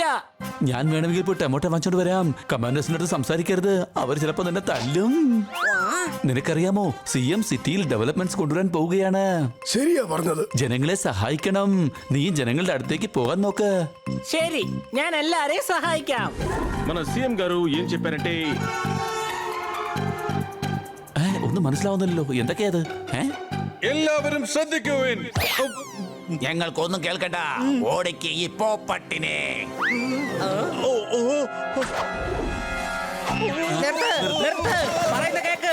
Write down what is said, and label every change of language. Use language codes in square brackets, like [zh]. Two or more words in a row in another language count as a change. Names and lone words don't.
[ml] ഞാൻ വേണമെങ്കിൽ ഇപ്പോൾ ടൊമാറ്റോ വാങ്ങിച്ചോണ്ട് വരാം. കമാൻഡേഴ്സിന്റെ അടുത്ത് സംസാരിക്കരുത്, അവർ ചിലപ്പോ നിന്നെ തല്ലും. നിനക്കറിയാമോ, CM സിറ്റിയിൽ ഡെവലപ്മെന്റ്സ് കൊണ്ടുവരാൻ പോവുകയാണ്. ശരിയാ പറഞ്ഞത്. ജനങ്ങളെ സഹായിക്കണം. നീ ജനങ്ങളുടെ അടുത്തേക്ക് പോകാൻ നോക്ക്. ശരി, ഞാൻ എല്ലാരെയും സഹായിക്കാം. [te] మన సీఎం గారు ఏం చెప్పారంటే [ml] ഒന്നും മനസ്സിലാവുന്നില്ലല്ലോ, എന്തൊക്കെയത്? എല്ലാവരും ശ്രദ്ധിക്കുവിൻ. ഞങ്ങൾക്കൊന്നും കേൾക്കണ്ട. ഓടിക്ക് ഈ പോപ്പട്ടിനെ. പറയുന്ന കേക്ക്.